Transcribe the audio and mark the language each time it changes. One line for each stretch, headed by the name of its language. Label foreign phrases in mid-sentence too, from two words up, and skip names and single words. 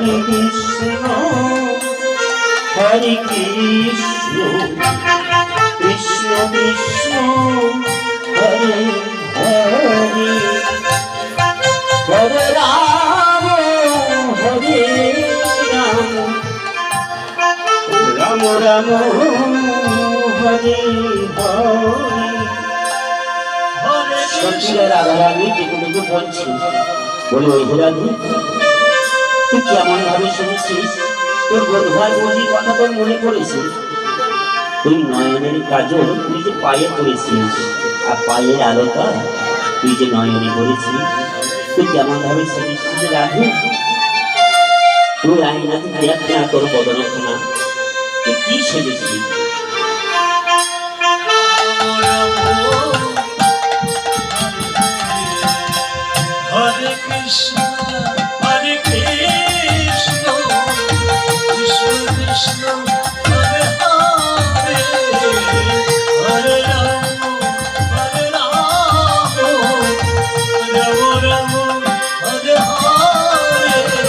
Sanskrit: হরে কৃষ্ণ হরে কৃষ্ণ কৃষ্ণ কৃষ্ণ হরে হরে হরে রাম হরে রাম রাম রাম হরে হরে Hare
Bangla: সত্যিরা রাধারানী যেগুলো বলছি বলে ওই রাধু তুই কেমন ভাবে শুনেছিস তোর বোধহয় বুঝি কথা তোর মনে পড়েছে তুই নয়নের কাজল তুই যে পায়ে পড়েছিস আর পায়ের আলোটা তুই যে নয়নে পড়েছিস তুই কেমন ভাবে শুনেছিস রাধু তুই আইনাতে দেখ না তোর বদনখানা তুই কি সেজেছিস
Sanskrit: Krishna, Hare Krishna, Krishna Krishna, Hare Hare, Hare Rama, Hare Rama, Rama Rama, Hare Hare,